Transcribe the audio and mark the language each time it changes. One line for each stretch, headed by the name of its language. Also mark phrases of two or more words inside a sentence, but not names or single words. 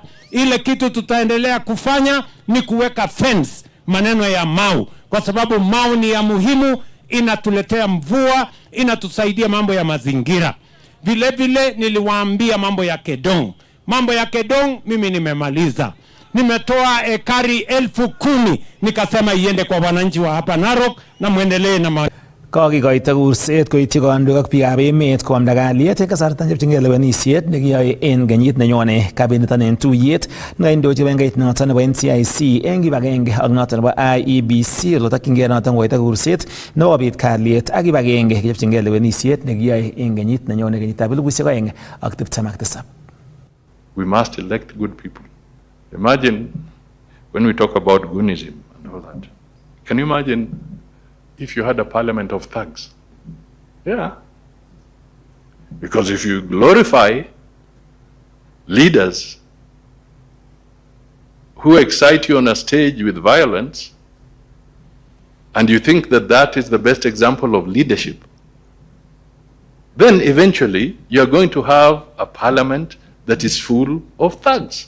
Swahili: Ile kitu tutaendelea kufanya ni kuweka fence maneno ya Mau, kwa sababu Mau ni ya muhimu, inatuletea mvua, inatusaidia mambo ya mazingira. Vile vile niliwaambia mambo ya Kedong. Mambo ya Kedong mimi nimemaliza. Nimetoa ekari 10,000 nikasema iende kwa wananchi wa hapa Narok na muendelee na
Kalenjin: Kokikoito kurset koityi kandoik ak biikab emet koamda kalyet eng kasarta nechopchingei lewenisiet nekiyoe en kenyit nenyone. Kabinetonen tuyet nekaindochi bengeit noto nebo NCIC eng kibagenge ak noto nebo IEBC oletokyingei noto koito kurset nekobit kalyet ak kibagenge kichopchingei lewenisiet nekiyoe en kenyit nenyone kenyitab 2027.
English: We must elect good people. Imagine when we talk about Gunism and all that. Can you imagine if you had a parliament of thugs? Yeah. Because if you glorify leaders who excite you on a stage with violence, and you think that that is the best example of leadership, then eventually you're going to have a parliament that is full of thugs.